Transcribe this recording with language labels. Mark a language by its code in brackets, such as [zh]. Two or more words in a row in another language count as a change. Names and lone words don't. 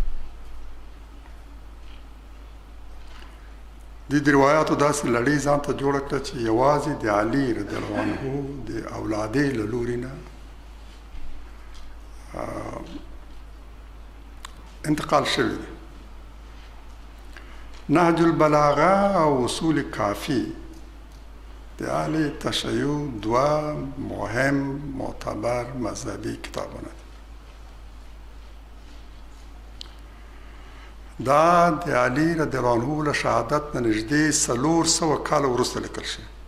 [ps] د روایاتو داسې لړۍ ځان ته جوړه کړه چې یوازې د علي [ar] رضی الله عنه [ps] د اولادې له لوري نه انتقال شوی دی. نهج البلاغه او اصول کافی د اهل تشیع دوه مهم معتبر مذهبي کتابونه دي. دا د علي [ar] رضی الله عنه [ps] له شهادت نه نږدې 400 کاله وروسته لیکل شوي.